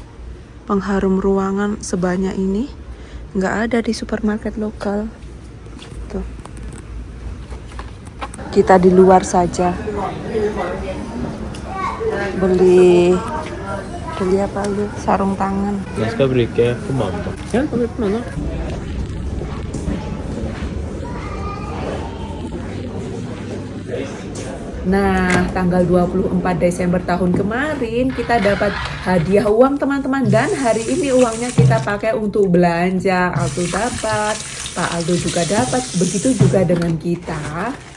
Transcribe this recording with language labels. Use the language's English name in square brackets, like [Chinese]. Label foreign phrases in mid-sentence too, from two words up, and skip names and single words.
[Indonesian] Pengharum ruangan sebanyak ini nggak ada di supermarket lokal. Tuh. Kita di luar saja. Beli apa lu? Sarung tangan. [Norwegian] Jeg skal bruke på mandag. Ja, kan du på mandag? [Indonesian] Nah, tanggal 24 Desember tahun kemarin kita dapat hadiah uang teman-teman, dan hari ini uangnya kita pakai untuk belanja. Aldo dapat, Pak Aldo juga dapat, begitu juga dengan kita.